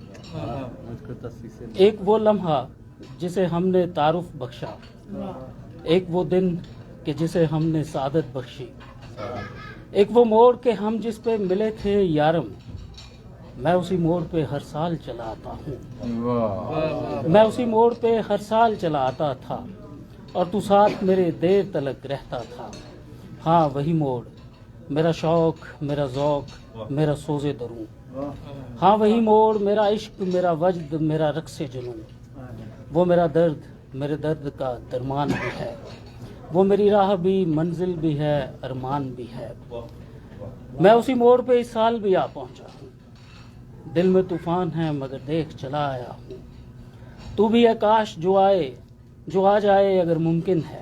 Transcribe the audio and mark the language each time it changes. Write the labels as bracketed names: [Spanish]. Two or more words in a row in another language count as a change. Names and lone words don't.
[Urdu] ایک وہ لمحہ جسے ہم نے تعارف بخشا، ایک وہ دن کہ جسے ہم نے سعادت بخشی، ایک وہ موڑ کہ ہم جس پہ ملے تھے یارم، میں اسی موڑ پہ ہر سال چلا آتا ہوں. میں اسی موڑ پہ ہر سال چلا آتا تھا، اور تو ساتھ میرے دیر تلک رہتا تھا. ہاں وہی موڑ، میرا شوق، میرا ذوق، میرا سوزِ دروں. ہاں وہی موڑ، میرا عشق، میرا وجد، میرا رقصِ جنوں. وہ میرا درد، میرے درد کا درمان بھی ہے. وہ میری راہ بھی، منزل بھی ہے، ارمان بھی ہے. میں اسی موڑ پہ اس سال بھی آ پہنچا ہوں. دل میں طوفان ہے مگر دیکھ چلا آیا ہوں. تو بھی ہے کاش جو آئے، جو آ جائے اگر ممکن ہے.